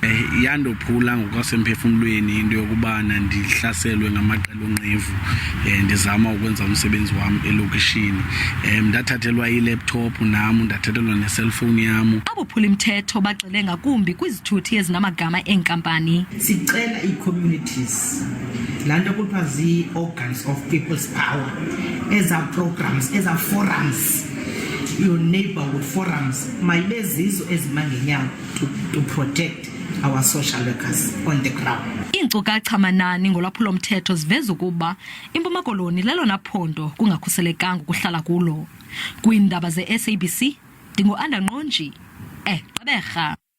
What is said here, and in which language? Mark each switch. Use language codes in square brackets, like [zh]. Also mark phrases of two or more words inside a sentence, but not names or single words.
[xh] Yandophula ngokwasemphefumlweni into yokubana ndihlaselwe ngamaqela onqevu ndizama ukwenza umsebenzi wami elokishini. Ndathathelwa i-laptop nam, ndathathelwa ne-cellphone yam. Abophulimthetho bacele ngakumbi kwizithuthi ezinamagama eenkampani. [en] Sicela ii-communities [xh] lanto kuthiwa [en] zii-organs of people's power, eza programs, eza forums, your neighborhood forums, [xh] mayibe zizo ezimangenyawo [en] to protect our social workers on the ground. [xh] Iinkcukacha manani ngolwaphulo-mthetho ziveza ukuba iMpuma Koloni lelona phondo kungakhuselekanga ukuhlala kulo. Kwiindaba ze-SABC, ndingu-Andangqonji, Gqeberha.